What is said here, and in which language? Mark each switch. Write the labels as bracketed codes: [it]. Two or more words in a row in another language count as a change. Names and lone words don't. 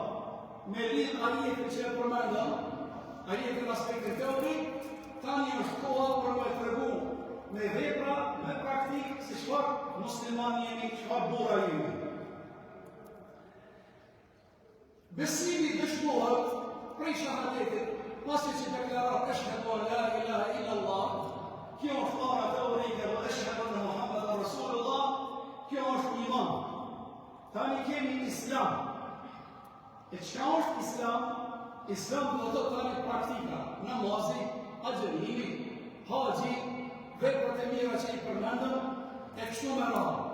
[sq] Me lidh ajetin që e përmendëm, ajetin aspektin teorik, tani është koha për me tregu me vepra, me praktikë, si çfarë musliman jemi, çfarë burra jemi. Besimi dëshmohet prej shahadetit, pasi që deklarat [ar] أشهد أن لا إله إلا الله, [sq] kjo është fara teorike dhe [ar] أشهد أن محمدا رسول الله, [sq] kjo është iman. Tani kemi islam. E çka është islam? Islam do të tani praktika, namazi, agjerimi, haxhi, veprat e mira që i përmendëm, e kështu me radhë.